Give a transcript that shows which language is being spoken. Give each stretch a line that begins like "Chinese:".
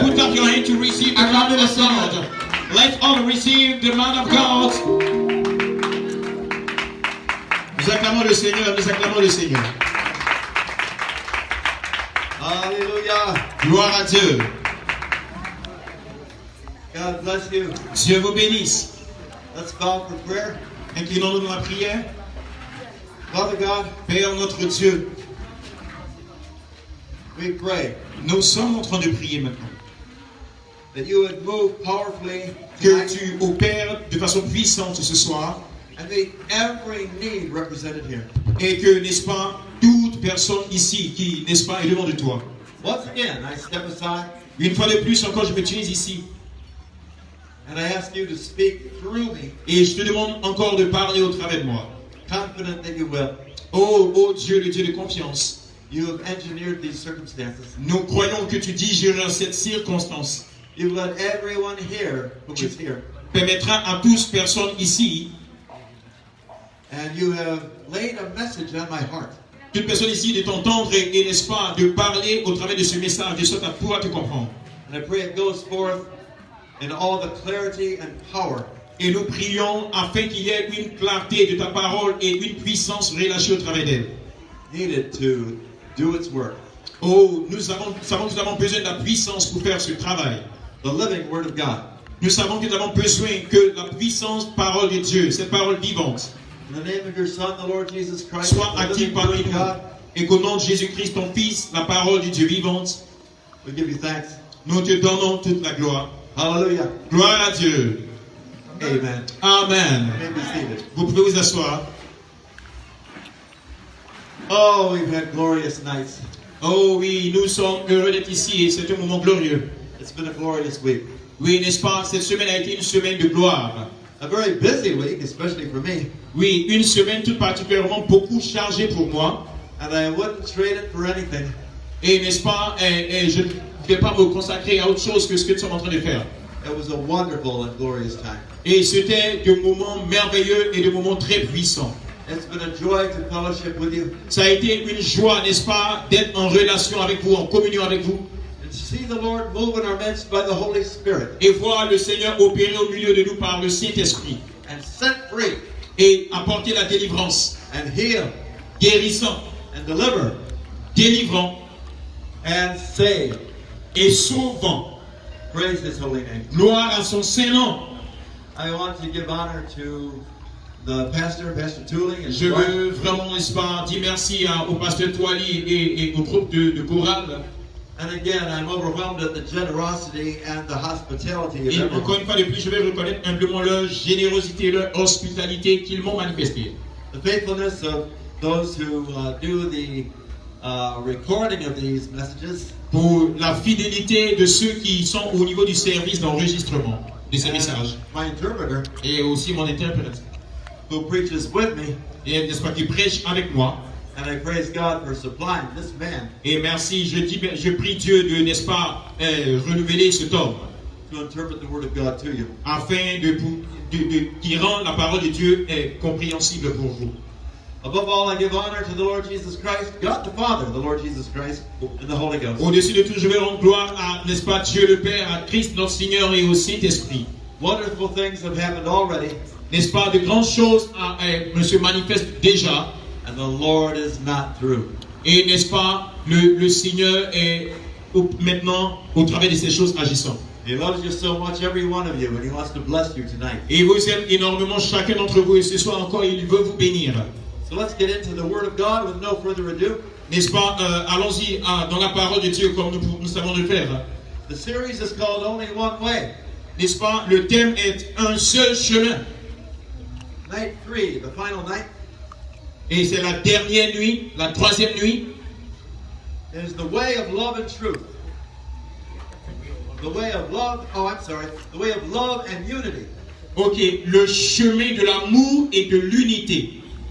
English: Put up your hand to receive the man
French: Acclamez le
English: of
French: Seigneur.
English: God. Let all receive the man of God.
French: Nous acclamons le Seigneur, nous acclamons le Seigneur.
English: Hallelujah.
French: Gloire à Dieu.
English: God bless you.
French: Dieu vous bénisse.
English: Let's bow for prayer.
French: Inclinons-nous dans la prière.
English: Father God,
French: Père notre Dieu,
English: we pray
French: nous sommes en train de prier maintenant.
English: that you would move powerfully
French: Que
English: tonight
French: tu opères de façon puissante ce soir
English: and meet every need represented here.
French: et que, n'est-ce pas, toute personne ici qui, n'est-ce pas, est devant de toi.
English: Once again, I step aside
French: Une fois de plus encore, je me tiens ici
English: and I ask you to speak through me,
French: et je te demande encore de parler au travers de moi.
English: confident that you will.
French: Oh Dieu, le Dieu de confiance,
English: You have engineered these circumstances.
French: nous croyons que tu digéreras cette circonstance.
English: You've let everyone here who is here,
French: Permettra à tous personnes ici,
English: and you have laid a message on my heart.
French: toute personne ici de t'entendre et n'est-ce pas, de parler au travers de ce message, de sorte à pouvoir te comprendre.
English: And I pray it goes forth in all the clarity and power
French: Et nous prions afin qu'il y ait une clarté de ta parole et une puissance relâchée au travers d'elle.
English: needed to do its work.
French: Oh, nous savons que nous avons besoin de la puissance pour faire ce travail.
English: The living Word of God.
French: Nous savons que nous avons besoin que la puissance parole de Dieu, cette parole vivante,
English: In the name of your Son, the Lord Jesus Christ,
French: soit
English: the active living
French: parmi
English: Word of
French: nous.
English: God,
French: Et qu'au nom de Jésus-Christ, ton Fils, la parole de Dieu vivante,
English: we give you thanks.
French: nous te donnons toute la gloire.
English: Hallelujah.
French: Gloire à Dieu. Amen. Amen.
English: You may be seated.
French: Vous pouvez vous asseoir.
English: Oh, we've had glorious nights.
French: Oh oui, nous sommes heureux d'être ici et c'est un moment glorieux.
English: It's been a glorious week.
French: Oui, n'est-ce pas? Cette semaine a été une semaine de gloire.
English: A very busy week, especially for me.
French: Oui, une semaine tout particulièrement beaucoup chargée pour moi.
English: And I wouldn't trade it for anything.
French: Et n'est-ce pas, je ne vais pas me consacrer à autre chose que ce que nous sommes en train de faire.
English: It was a wonderful and glorious time.
French: Et c'était de moments merveilleux et de moments très puissants.
English: It's been a joy to fellowship with you
French: Ça a été une joie, n'est-ce pas, d'être en relation avec vous, en communion avec vous.
English: and to see the Lord move in our midst by the Holy Spirit
French: Et voir le Seigneur opérer au milieu de nous par le Saint-Esprit.
English: and set free
French: Et apporter la délivrance.
English: and heal
French: Guérissant,
English: and deliver
French: délivrant
English: and save.
French: et sauvant.
English: Praise His holy name.
French: Gloire à son Saint-Nom.
English: I want to give honor to the pastor, Pastor Tooling, and
French: Je
English: his wife.
French: veux vraiment, n'est-ce pas, dire merci au pasteur Toali et au groupe de chorale.
English: And again, I'm overwhelmed at the generosity and the hospitality of
French: Et encore
English: everyone.
French: une fois de plus, je vais reconnaître humblement leur générosité, leur hospitalité qu'ils m'ont manifestée.
English: The faithfulness of those who do the recording of these messages.
French: Pour la fidélité de ceux qui sont au niveau du service d'enregistrement de ces messages.
English: And my interpreter,
French: Et aussi mon interprète.
English: who preaches with me.
French: Et n'est-ce pas, qui prêche avec moi.
English: And I praise God for supplying this man
French: Et merci, je prie Dieu de, n'est-ce pas, renouveler cet homme.
English: to interpret the Word of God to you.
French: Afin qui rend la parole de Dieu compréhensible pour vous.
English: Above all, I give honor to the Lord Jesus Christ, God the Father, the Lord Jesus Christ, and the Holy Ghost.
French: Au-dessus de tout, je vais rendre gloire à, n'est-ce pas, Dieu le Père, à Christ notre Seigneur et au Saint-Esprit.
English: Wonderful things have happened already,
French: N'est-ce pas, de grandes choses se manifestent déjà.
English: and the Lord is not through.
French: Et n'est-ce pas, le Seigneur est maintenant au travers de ces choses agissant.
English: He loves you so much, every one of you, and He wants to bless you tonight.
French: Et il vous aime énormément chacun d'entre vous et ce soir encore il veut vous bénir.
English: So let's get into the Word of God with no further ado.
French: N'est-ce pas, allons-y dans la parole de Dieu comme nous savons le faire.
English: The series is called Only One Way.
French: N'est-ce pas, le thème est un seul chemin.
English: Night 3, the final night,
French: Et c'est la dernière nuit, la troisième nuit.
English: is the way of love and truth. The way of love, the way of love and unity.
French: Ok, le chemin de l'amour et de l'unité.